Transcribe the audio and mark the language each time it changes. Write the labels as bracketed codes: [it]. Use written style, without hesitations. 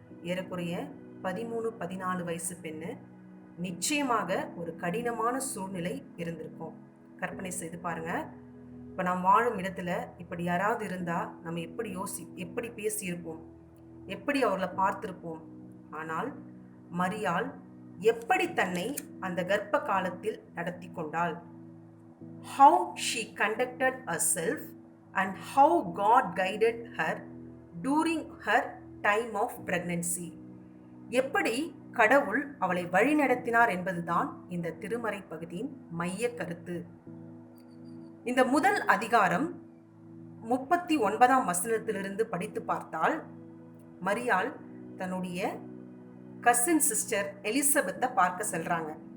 [ta] ஏறக்குறைய 13-14 வயசு பெண்ணு. நிச்சயமாக ஒரு கடினமான சூழ்நிலை இருந்திருக்கும். கற்பனை செய்து பாருங்க. இப்போ நாம் வாழும் இடத்துல இப்படி யாராவது இருந்தால் நம்ம எப்படி பேசியிருப்போம், எப்படி அவர்களை பார்த்திருப்போம். ஆனால் மரியாள் எப்படி தன்னை அந்த கர்ப்ப காலத்தில் நடத்தி கொண்டாள், [en] how she conducted herself and how God guided her during her time of pregnancy. [ta] எப்படி கடவுள் அவளை வழிநடத்தினார் என்பதுதான் இந்த திருமறை பகுதியின் மைய கருத்து. இந்த முதல் அதிகாரம் 39 வசனத்திலிருந்து படித்து பார்த்தால், மரியாள் தன்னுடைய கசின் சிஸ்டர் எலிசபெத்தை பார்க்க செல்றாங்க.